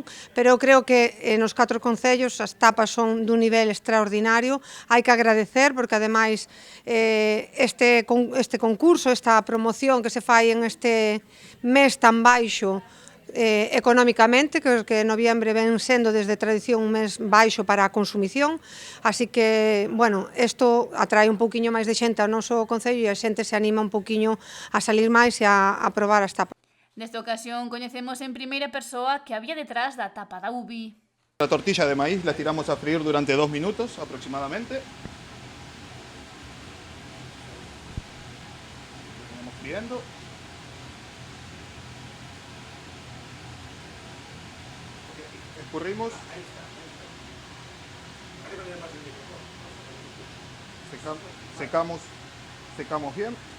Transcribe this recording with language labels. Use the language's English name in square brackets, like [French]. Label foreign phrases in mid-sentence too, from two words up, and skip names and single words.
[Galician] Pero creo que nos 4 concellos as tapas son dun nivel extraordinario, hai que agradecer, porque ademais este concurso, esta promoción que se fai en este mes tan baixo económicamente, que noviembre ven sendo desde tradición un mes baixo para a consumición, así que, isto atrae un pouquiño máis de xente ao noso concello e a xente se anima un pouquiño a salir máis e a probar as tapas. Nesta ocasión coñecemos en primeira persoa que había detrás da tapa da ubi. [Spanish] La tortilla de maíz la tiramos a freír durante 2 minutos aproximadamente. Vamos friendo. Escurrimos, secamos bien.